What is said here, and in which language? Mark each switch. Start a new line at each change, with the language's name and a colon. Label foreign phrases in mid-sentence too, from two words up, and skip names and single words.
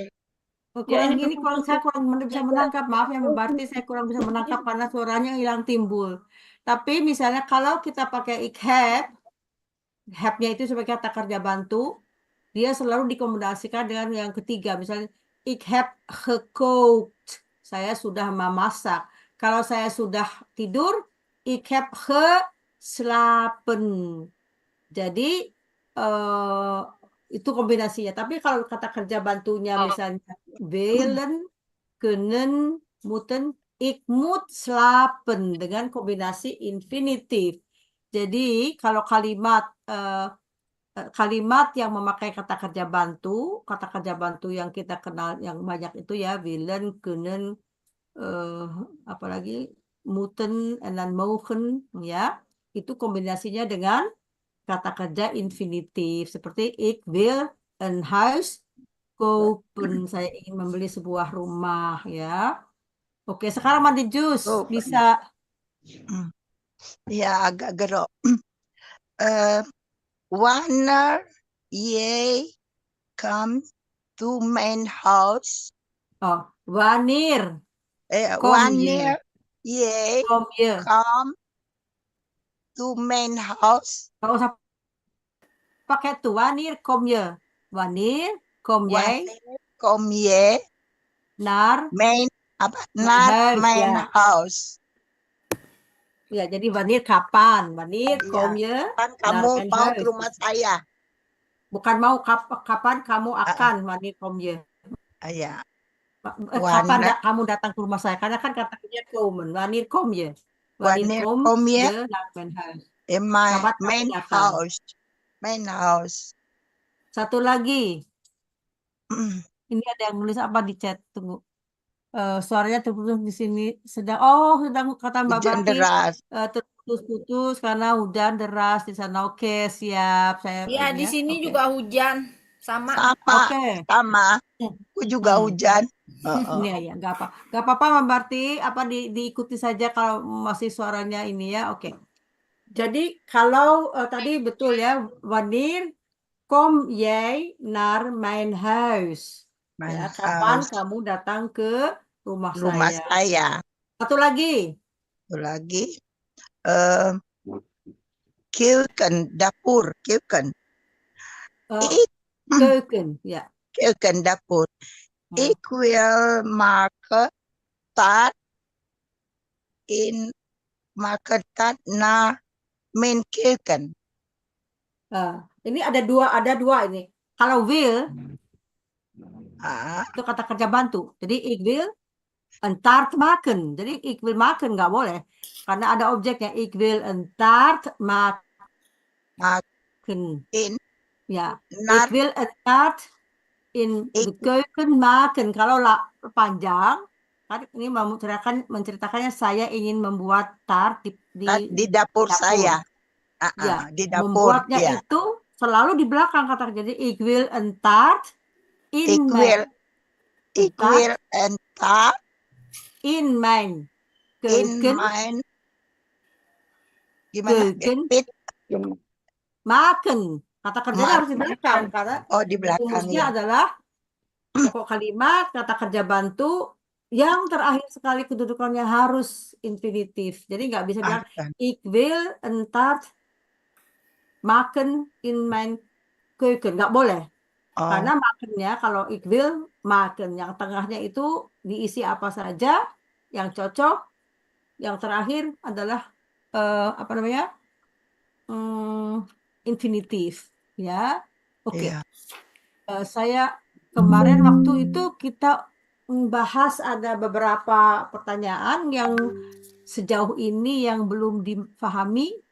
Indonesian: Saya kurang bisa menangkap. Maaf ya Mbak Barti, saya kurang bisa menangkap karena suaranya hilang timbul. Tapi misalnya kalau kita pakai ik have-nya itu sebagai kata kerja bantu, dia selalu dikombinasikan dengan yang ketiga. Misalnya,
Dutch: ik heb gekookt.
Indonesian: Saya sudah memasak. Kalau saya sudah tidur,
Dutch: ik heb geslapen.
Indonesian: Jadi, itu kombinasinya. Tapi kalau kata kerja bantunya misalnya,
Dutch: willen, kunnen, moeten, ik moet slapen
Indonesian: dengan kombinasi infinitif. Jadi kalau kalimat yang memakai kata kerja bantu yang kita kenal yang banyak itu ya
Dutch: willen, kunnen,
Indonesian: apalagi moeten dan mogen ya, itu kombinasinya dengan kata kerja infinitif seperti
Dutch: ik wil een huis kopen,
Indonesian: saya ingin membeli sebuah rumah ya. Oke, sekarang mandi jus bisa. Ya, agak gerok.
Dutch: Wanneer jij
English: come to
Dutch: mijn huis. Oh, wanneer. Wanneer jij
English: come to
Dutch: mijn huis.
Indonesian: Nggak usah pakai tu.
Dutch: Wanneer kom je? Wanneer kom jij Wanneer kom je naar naar huis? mijn
Indonesian: Ya.
Dutch: huis?
Indonesian: Ya, jadi wanneer kapan?
Dutch: Wanneer kom je
Indonesian: Kapan
Dutch: naar
Indonesian: kamu
Dutch: mijn
Indonesian: mau ke
Dutch: huis?
Indonesian: rumah saya? Bukan mau kapan kamu akan,
Dutch: wanneer kom je.
Indonesian: Ya. Kapan
Dutch: Wanneer
Indonesian: kamu datang ke rumah saya? Karena kan kata kerja komen.
Dutch: Wanneer kom je? Wanneer kom kom je je naar mijn huis? in
Indonesian: Kapan kamu
Dutch: mijn
Indonesian: datang?
Dutch: huis? Mijn huis.
Indonesian: Satu lagi. Ini ada yang nulis apa di chat? Tunggu. Suaranya terputus di sini. Sedang kata Mbak Hujan Bati deras. terputus-putus karena hujan deras di sana. Oke, siap. Saya Ya, ini di ya. sini Oke. juga hujan. Sama. Oke. Sama. Aku juga hujan. Iya, ya, nggak apa-apa, Mbak Barti. Apa diikuti saja kalau masih suaranya ini ya. Oke. Jadi kalau tadi betul ya,
Dutch: wanneer kom jij naar mijn huis? Mijn
Indonesian: Ya, kapan
Dutch: huis.
Indonesian: kamu datang ke rumah Rumah saya? saya. Satu lagi. Satu lagi.
Dutch: Keuken, dapur, keuken. Keuken, ya. Keuken, dapur. Ik wil maken taart naar mijn keuken.
Indonesian: Ini ada dua ini. Kalau will itu kata kerja bantu.
Dutch: Jadi ik wil een taart maken.
Indonesian: Jadi
Dutch: ik wil maken
Indonesian: nggak boleh karena ada objeknya.
Dutch: Ik wil een taart maken.
Indonesian: Ya.
Dutch: Ik wil een taart in de keuken maken.
Indonesian: Kalau panjang, kan ini menceritakannya saya ingin membuat tart di dapur saya. Ya, di dapur. Membuatnya Ya. itu selalu di belakang kata kerja.
Dutch: Jadi ik wil een taart in Ik wil een taart in mijn keuken.
Indonesian: Gimana?
Dutch: Maken.
Indonesian: Kata kerjanya harus di belakang karena di belakang rumusnya ya. adalah pokok kalimat kata kerja bantu yang terakhir sekali kedudukannya harus infinitif. Jadi nggak bisa bilang
Dutch: ik wil een taart maken in mijn keuken.
Indonesian: Nggak boleh. Karena makennya kalau
Dutch: ik wil maken
Indonesian: yang tengahnya itu diisi apa saja yang cocok. Yang terakhir adalah apa namanya? Infinitif, ya. Oke. Saya kemarin waktu itu kita bahas ada beberapa pertanyaan yang sejauh ini yang belum dipahami.